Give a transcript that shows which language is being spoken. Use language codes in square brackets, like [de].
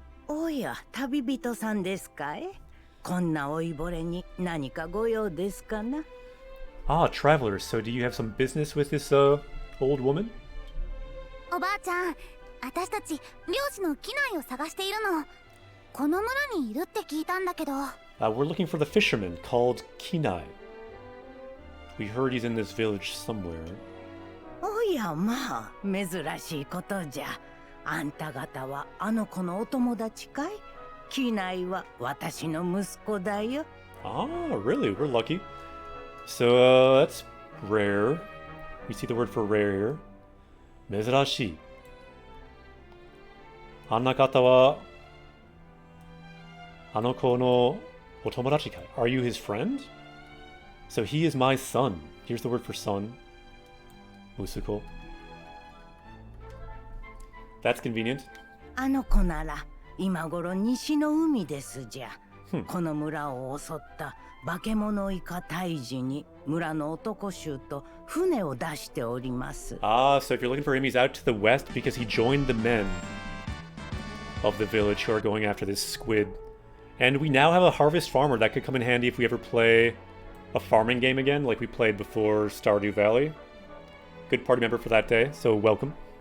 [ja] Oya, 旅人さんですかい?こんな老いぼれに何かご用ですかな? [en] Ah, travelers. So do you have some business with this old woman? [ja] おばあちゃん、私たち漁師の機内を探しているの。この村にいるって聞いたんだけど。 [en] We're looking for the fisherman called Kinai. We heard he's in this village somewhere. [ja] おやまあ、珍しいことじゃ。あんた方はあの子のお友達かい? 機内は私の息子だよ。 [en] Ah, really? We're lucky. So, that's rare. We see the word for rare here. [ja] 珍しい。あんな方はあの子のお友達かい? [en] Are you his friend? So he is my son. Here's the word for son. Musuko. That's convenient. [ja] あの子なら今頃西の海ですじゃ。この村を襲った化け物イカ退治に村の男衆と船を出しております。 [en] Ah, so if you're looking for him, he's out to the west because he joined the men of the village who are going after this squid. And we now have a harvest farmer that could come in handy if we ever play a farming game again, like we played before Stardew Valley. Good party member for that day, so welcome.